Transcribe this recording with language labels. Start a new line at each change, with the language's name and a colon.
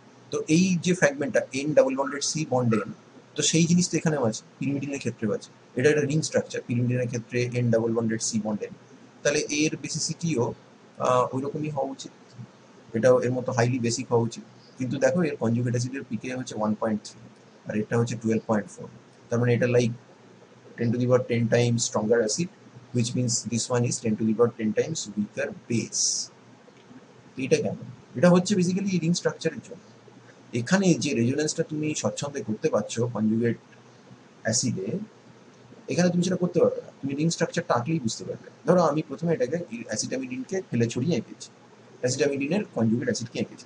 Bangla: তো এই যে ফ্র্যাগমেন্টটা N double bonded C bond N, তো সেই জিনিস তো এখানেও আছে, পিরিমিডিনের ক্ষেত্রেও আছে। এটা একটা রিং স্ট্রাকচার, পিরিমিডিনের ক্ষেত্রে N double bonded C bond N. তাহলে এর বেসিসিটিও ওই রকমই হওয়া উচিত, এটাও এর মতো হাইলি বেসিক হওয়া উচিত। কিন্তু দেখো এর কনজুগেট অ্যাসিডের পিকে হচ্ছে 1.3 আর এটা হচ্ছে 12.4। তার মানে এটা like
English: 10 to the power 10 times stronger acid, which means this one is 10 to the power 10 times weaker base.
Bangla: এটা কেন? এটা হচ্ছে বেসিক্যালি রিং স্ট্রাকচারের জন্য। এখানে যে রেজোনেন্সটা তুমি স্বচ্ছন্দে করতে পারছো কনজুগেট অ্যাসিডে, এখানে তুমি সেটা করতে পারবে না। তুমি রিং স্ট্রাকচারটা আঁকলেই বুঝতে পারবে। ধরো আমি প্রথমে এটাকে অ্যাসিটামিডিনকে ফেলে ছড়িয়ে এঁকেছি, অ্যাসিটামিডিনের কনজুগেট অ্যাসিডকে এঁকেছি।